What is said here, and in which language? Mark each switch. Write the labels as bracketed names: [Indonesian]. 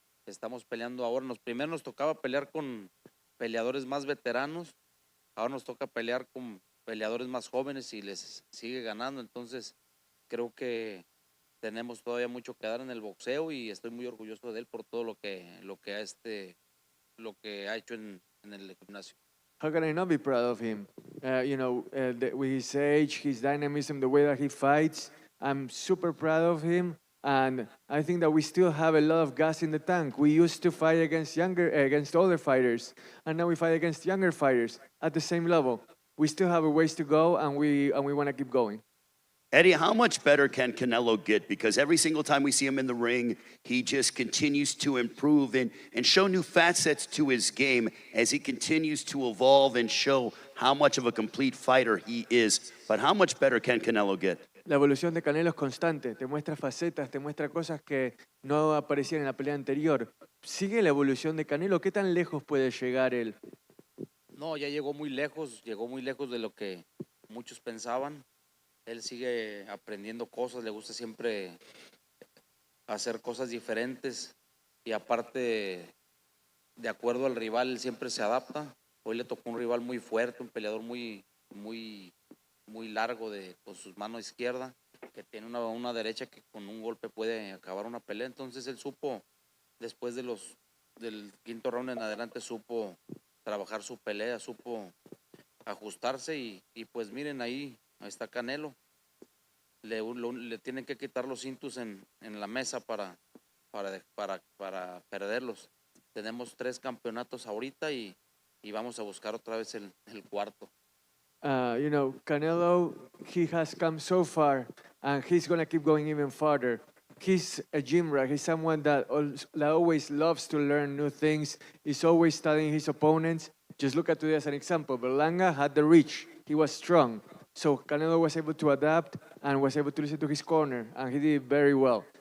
[Spanish] Estamos peleando ahora. Primero nos tocaba pelear con peleadores más veteranos, ahora nos toca pelear con peleadores más jóvenes y les sigue ganando. Entonces creo que tenemos todavía mucho que dar en el boxeo y estoy muy orgulloso de él por todo lo que ha hecho en el gimnasio. [English] How can I not be proud of him? With his age, his dynamism, the way that he fights, I'm super proud of him. And I think that we still have a lot of gas in the tank. We used to fight against older fighters, and now we fight against younger fighters at the same level. We still have a ways to go, and we want to keep going. Eddie, how much better can Canelo get? Because every single time we see him in the ring, he just continues to improve and show new facets to his game as he continues to evolve and show how much of a complete fighter he is. But how much better can Canelo get? [Spanish] La evolución de Canelo es constante, te muestra facetas, te muestra cosas que no aparecían en la pelea anterior. ¿Sigue la evolución de Canelo? ¿Qué tan lejos puede llegar él? No, ya llegó muy lejos de lo que muchos pensaban. Él sigue aprendiendo cosas, le gusta siempre hacer cosas diferentes y aparte, de acuerdo al rival, él siempre se adapta. Hoy le tocó un rival muy fuerte, un peleador muy largo con su mano izquierda, que tiene una derecha que con un golpe puede acabar una pelea. Entonces él supo, después del quinto round en adelante, supo trabajar su pelea, supo ajustarse y pues miren, ahí está Canelo. Le tienen que quitar los cintos en la mesa para perderlos. Tenemos 3 campeonatos ahorita y vamos a buscar otra vez el cuarto. [English] Canelo, he has come so far, and he's going to keep going even farther. He's a gym rat. He's someone that always loves to learn new things. He's always studying his opponents. Just look at today as an example. Berlanga had the reach. He was strong. So Canelo was able to adapt and was able to listen to his corner, and he did very well.